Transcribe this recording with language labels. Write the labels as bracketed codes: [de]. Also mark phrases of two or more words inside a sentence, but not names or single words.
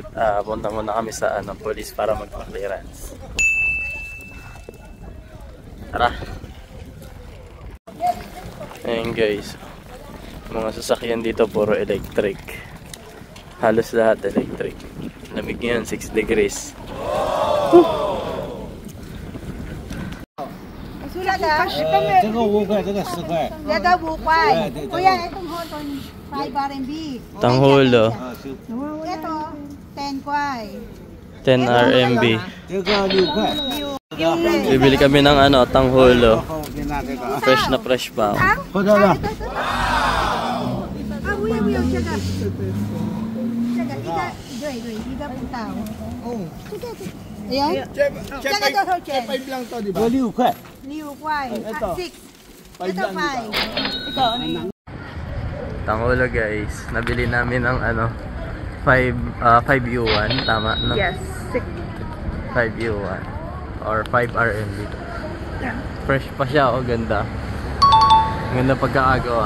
[tl] Punta muna kami sa police para magpa-clearance. Tara. Ayun guys, mga sasakyan dito puro electric. Halos lahat electric. Lamig ngayon, 6 degrees. [zh] 这个5块，这个10块。这个5块，不要那种好多5 RMB。 [tl] Tanghulo. Ito 10 块。 10 RMB. [zh] 这个6块。 [tl] Bibili kami ng tanghulo. Fresh na fresh pa. [zh] 喝这个。啊，不要不要这个，这个一个对对一个不到。哦，这个哎呀，这个多少钱？我6块。 6块 ，6。Ito 5。 [tl] Tanghulo guys. Nabili namin ng 5 yuan. Tama, no? [en] Yes. 5 yuan. Or 5 RMB. [tl] Fresh pa siya, oh, ganda. Ganda pagkakagawa.